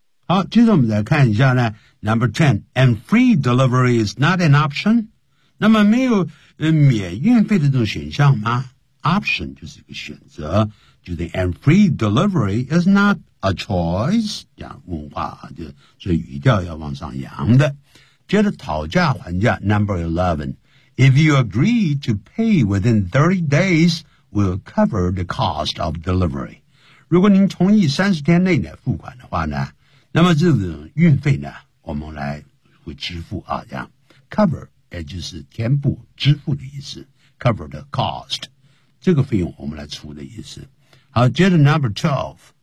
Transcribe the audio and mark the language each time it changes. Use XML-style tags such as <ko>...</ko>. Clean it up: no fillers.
<zh>好，接着我们再看一下呢</zh> <en>，Number ten, and free delivery is not an option.</en> <zh>那么没有免运费的这种选项吗 ？Option 就是一个选择，就是</zh> <en>and free delivery is not a choice.</en> <zh>这样问话啊，就所以语调要往上扬的。接着讨价还价</zh> <en>，Number 11, if you agree to pay within 30 days, we'll cover the cost of delivery.</en> <zh>如果您同意30天内呢付款的话呢？那么这个运费呢，我们来会支付啊，这样 cover 也就是填补支付的意思 ，</zh> <en>cover the cost</en> <zh>这个费用我们来出的意思。好，接着 number 12</zh>